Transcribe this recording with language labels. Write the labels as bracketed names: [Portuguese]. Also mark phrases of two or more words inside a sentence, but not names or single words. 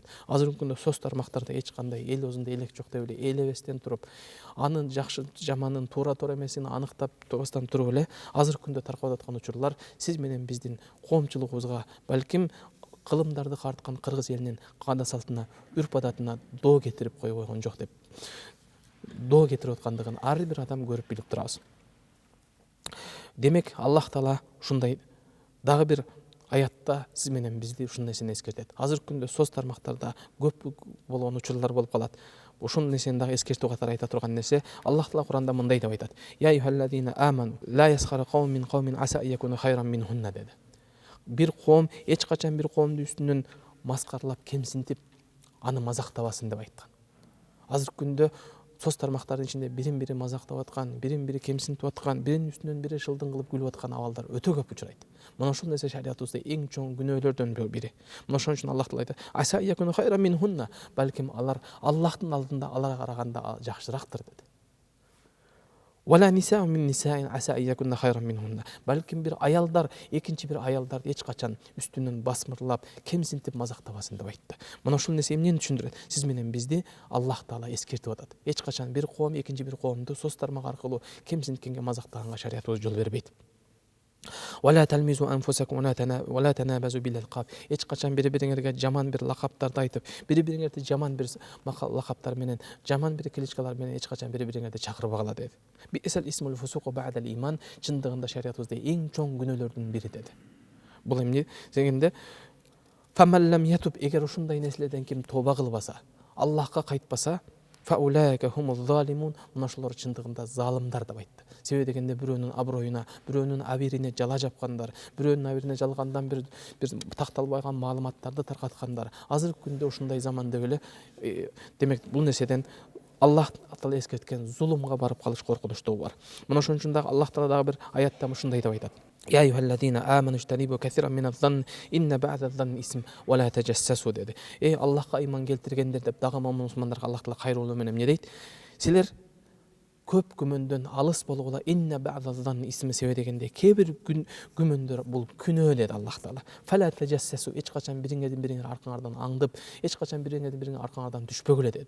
[Kyrgyz] Азыркы күндө соц тармактарда эч кандай эл өзүндө элек жок деп эле ээлебестен туруп, анын жакшы жаманын туура эмесин аныктап турбастан туруп эле азыркы күндө таркап аткан учурлар сиз менен биздин коомчулугубузга, балким кылымдарды карткан кыргыз элинин каада салтына, үрп адатына доо кетирип кое койгон жок деп, доо кетирип аткандыгын ар бир адам көрүп билип турабыз. Демек Аллах Таала ушундай дагы бир аятта сиз менен бизди ушул нерсени эскертет. Азыркы күндө соц тармактарда көп болгон учурлар болуп калат. Ушул нерсени дагы эскертүү катары айта турган нерсе, Аллах Таала Куранда мындай деп айтат: [Arabic] "يا أيها الذين آمنوا لا يسخر قوم من قوم عسى يكونوا خيرا منهن" деди. [Kyrgyz] Бир коом эч качан бир коомдун үстүнөн маскарлап, кемсинтип, аны мазактабасын деп айткан. Азыркы күндө соц тармактардын ичинде бирин-бири мазактап аткан, бирин-бири кемсинтип аткан, биринин үстүнөн бири шылдың кылып күлүп аткан абалдар өтө көп учурайт. Мына ушул нерсе шариятыбызда эң чоң күнөөлөрдөн бири. Мына ошон үчүн Аллах Таала айтат: [Arabic] "عسى يكونوا خيرا منهن", [Kyrgyz] балким алар Аллахтын алдында аларга караганда жакшырактыр деди. [Arabic] "ولا نساء من نساء عسى يكن خيرا منهن", [Kyrgyz] балким бир аялдар экинчи бир аялдарды эч качан үстүнөн басмырлап, кемсинтип мазактабасын деп айтты. Мына ушул нерсе эмнени түшүндүрөт? Сиз менен бизди Аллах Таала эскертип атат. Эч качан бир коом экинчи бир коомду соц тармак аркылуу кемсинткенге, мазактаганга шариятыбыз жол бербейт. [Arabic] ولا تلمزوا أنفسكم ولا تنابزوا بالألقاب. [Kyrgyz] Эч качан бири-бириңерге жаман бир лакаптарды айтып, бири-бириңерди жаман бир лакаптар менен, жаман бир кличкалар менен эч качан бири-бириңерди чакырбагыла деди. [Arabic] بئس الاسم الفسوق بعد الإيمان, [Kyrgyz] чындыгында шариятыбызда эң чоң күнөөлөрдүн бири деди. Бул эмне дегенде, [Arabic] فمن لم يتب, [Kyrgyz] эгер ушундай нерселерден ким тоба кылбаса, Аллахка кайтпаса, [Arabic] فأولئك هم الظالمون, [Kyrgyz] мына ошолор чындыгында залымдар деп айтты. Себеби дегенде бирөөнүн аброюна, бирөөнүн абирине жала жапкандар, бирөөнүн абирине жалгандан бир такталбаган маалыматтарды таркаткандар. Азыркы күндө ушундай заман деп эле, демек бул нерседен Аллах Таала эскерткен зулумга барып калыш коркунучтугу бар. Мына ошон үчүн дагы Аллах Таала дагы бир аятта ушундай деп айтат: [Arabic] "يا أيها الذين آمنوا اجتنبوا كثيرا من الظن إن بعض الظن إثم ولا تجسسوا" деди. [Kyrgyz] Аллахка ыйман келтиргендер деп дагы мусулмандарга Аллах Таала кайрылуу менен эмне дейт? Силер көп күмөндөн алыс болгула, [Arabic] إن بعض الظن إثم, [Kyrgyz] себеби дегенде кээ бир күмөндөр бул күнөө деди Аллах Таала. [Arabic] فلا تجسسوا, [Kyrgyz] эч качан бириңердин бириңер аркаңардан аңдып, эч качан бириңердин бириңер аркаңардан түшпөгүлө деди.